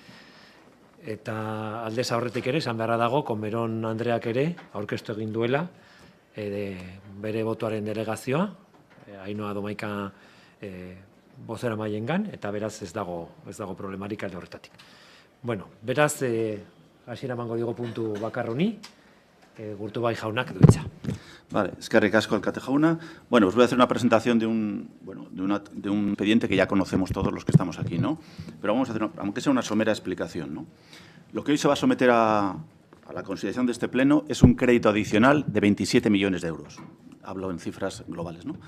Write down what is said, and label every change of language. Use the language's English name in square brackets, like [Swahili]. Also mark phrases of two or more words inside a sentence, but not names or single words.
[Basque] Eta aldez aurretik ere, esan beharra dago, Komeron Andreak ere, aurkeztu egin duela, bere botoaren delegazioa, Ainhoa Domaika bozera maiengan, eta beraz ez dago problemarik alde horretatik. Bueno, beraz, hasiera emango digo puntu bakar honi, Gurtubai jaunak du hitza. Vale, eskerrik asko alkate jauna. [Spanish] Bueno, os voy a hacer una presentación de un expediente que ya conocemos todos los que estamos aquí, ¿no? Pero vamos a hacer, aunque sea una somera explicación, ¿no? Lo que hoy se va a someter a la consideración de este pleno es un crédito adicional de 27 millones de euros. Hablo en cifras globales, ¿no?